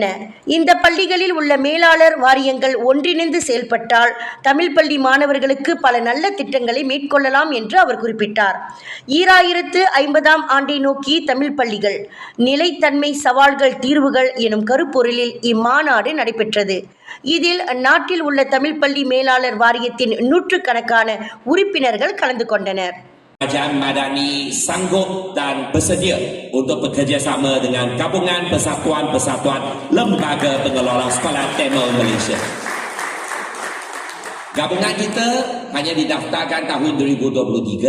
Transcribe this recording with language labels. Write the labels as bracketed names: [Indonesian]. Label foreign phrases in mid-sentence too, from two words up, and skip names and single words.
[Tamil] இந்த பள்ளிகளில் உள்ள மேலாளர் வாரியங்கள் ஒன்றிணைந்து செயல்பட்டால் தமிழ் பள்ளி மாணவர்களுக்கு பல நல்ல திட்டங்களை மேற்கொள்ளலாம் என்று அவர் குறிப்பிட்டார். 2050ஆம் ஆண்டை நோக்கி தமிழ் பள்ளிகள் நிலைத்தன்மை சவால்கள் தீர்வுகள் எனும் கருப்பொருளில் இம்மாநாடு நடைபெற்றது. இதில் நாட்டில் உள்ள தமிழ் பள்ளி மேலாளர் வாரியத்தின் நூற்றுக்கணக்கான உறுப்பினர்கள் கலந்து கொண்டனர். [Malay] Kerajaan Madani sanggup dan bersedia untuk bekerjasama dengan Gabungan Persatuan-Persatuan Lembaga Pengelola Sekolah Tamil Malaysia. Gabungan kita hanya didaftarkan tahun 2023.